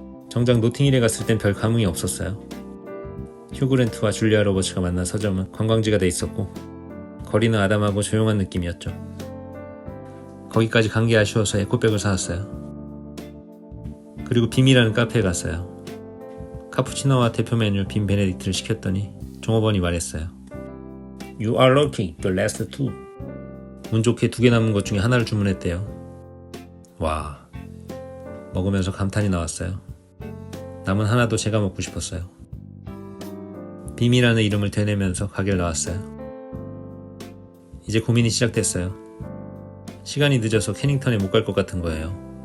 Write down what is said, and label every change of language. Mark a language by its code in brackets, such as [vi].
[ko] 정작 노팅힐에 갔을 땐 별 감흥이 없었어요. 휴그랜트와 줄리아 로버츠가 만난 서점은 관광지가 돼 있었고 거리는 아담하고 조용한 느낌이었죠. 거기까지 간 게 아쉬워서 에코백을 사왔어요. 그리고 빔이라는 카페에 갔어요. 카푸치노와 대표 메뉴 빔 베네딕트를 시켰더니 종업원이 말했어요. [en] You are lucky, the last two. [ko] 운 좋게 2개 남은 것 중에 하나를 주문했대요. 와, 먹으면서 감탄이 나왔어요. 남은 하나도 제가 먹고 싶었어요. 빔이라는 이름을 되뇌면서 가게를 나왔어요. 이제 고민이 시작됐어요. 시간이 늦어서 캐닝턴에 못 갈 것 같은 거예요.